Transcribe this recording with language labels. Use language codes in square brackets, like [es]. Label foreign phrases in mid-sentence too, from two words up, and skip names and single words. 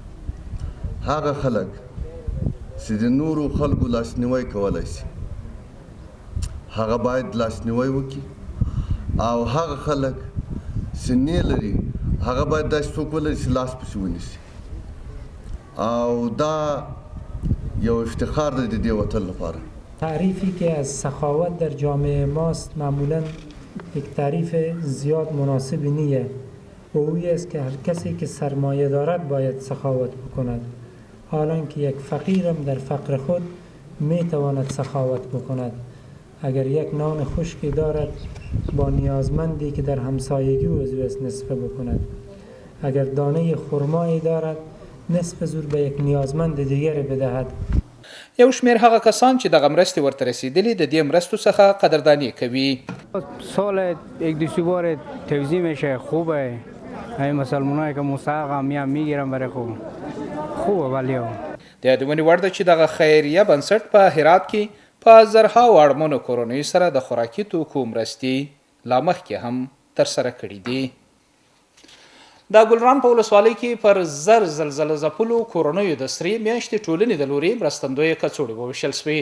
[ps] هغه خلک چې د نورو خلکو لاسنیوی کولی شي هغه باید لاسنیوی وکړي او هغه خلک چې نه لري هغه باید داسې څوک ولري چې لاس پسې ونیسي. او دا یو افتخار دی د دې وطن لپاره. [fa] تعریفی که از سخاوت در جامعه ماست معمولا یک تعریف زیاد مناسب نیه. اویی است که هر کسی که سرمایه دارد باید سخاوت بکند، حالان که یک فقیرم در فقر خود می تواند سخاوت بکند. اگر یک نان خشکی دارد با نیازمندی که در همسایگی عضو است نصفه بکند. اگر دانه خرمایی دارد نصف زور به یک نیازمند دیگر بدهد. [ps] یو شمیر هغه کسان چې دغه مرستې ورته رسیدلې د دې مرستو څخه قدردانی کوي. [fa] سال یک دو بار توزیع میشه، خوبه. همین مسلمانایی که مستحق هم میگیرن برای خوبه. ولی [ps] د یادونې وړ ده چې دغه خیریه بنسټ په هرات کې په زرهاو اړمنو کورنیو سره د خوراکي توکو مرستې لا مخکې هم ترسره کړي دي. د ګلران په ولسوالۍ کې پر زر زلزله ځپلو کورنیو د سرې میاشتې ټولنې د لوري مرستندویه کڅوړې وویشل سوې.